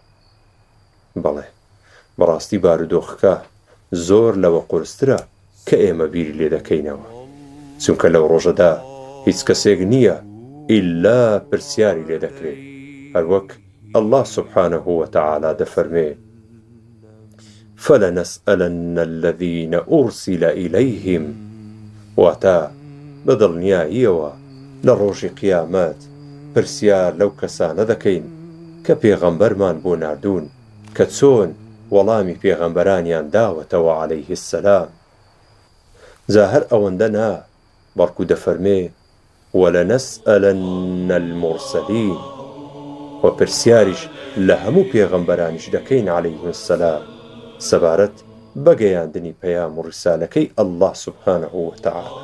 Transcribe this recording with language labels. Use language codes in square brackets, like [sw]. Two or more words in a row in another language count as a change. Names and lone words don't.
[ckb] بەڵێ بەڕاستی بارودۆخەکە زۆر لەوە قورسترە کە ئێمە بیری لێ دەکەینەوە، چونکە لەو ڕۆژەدا هیچ کەسێک نییە ئیلا پرسیاری لێ دەکرێت، هەروەک [ar] ئەڵڵا سوبحانەهو وەتەعالا [ckb] دەفەرمێ [ar] فَلَنَسْأَلَنَّ الَّذِينَ أُرْسِلَ إِلَيْهِمْ. [ckb] واتە بەدڵنیاییەوە لە ڕۆژی قیامەت پرسیار لەو کەسانە دەکەین کە پێغەمبەرمان بۆ ناردوون کە چۆن وەڵامی پێغەمبەرانیان داوەتەوە [ar] عەلەیه السەلام. [ckb] جا هەر ئەوەندە نا، بەڵکو دەفەرمێ [ar] وَلَنَسْأَلَنَّ الْمُرْسَلِينَ، [ckb] و پرسیاریش لە هەموو پێغەمبەرانیش دەکەین [ar] عەلەیه السەلام [ckb] سەبارەت بەگەیاندنی پەیام و ڕیسالەکەی [ar] ئەڵڵا سوبحانەهو وەتەعالا.